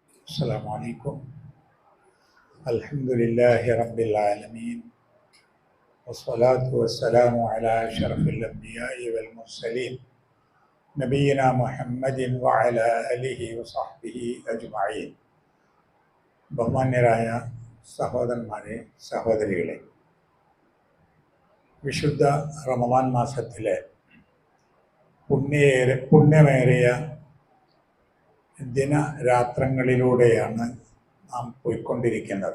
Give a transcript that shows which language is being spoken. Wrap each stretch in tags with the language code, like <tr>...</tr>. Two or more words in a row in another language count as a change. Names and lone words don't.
<ar>السلام عليكم. الحمد لله رب العالمين والصلاة والسلام على أشرف الأنبياء والمرسلين نبينا محمد وعلى آله وصحبه أجمعين.</ar> <ml>ബഹുമാന്യരായ സഹോദരന്മാരെ, സഹോദരികളെ, വിശുദ്ധ റമദാൻ മാസത്തിലെ പുണ്യമേറിയ ദിനരാത്രങ്ങളിലൂടെയാണ് നാം പോയിക്കൊണ്ടിരിക്കുന്നത്.</ml>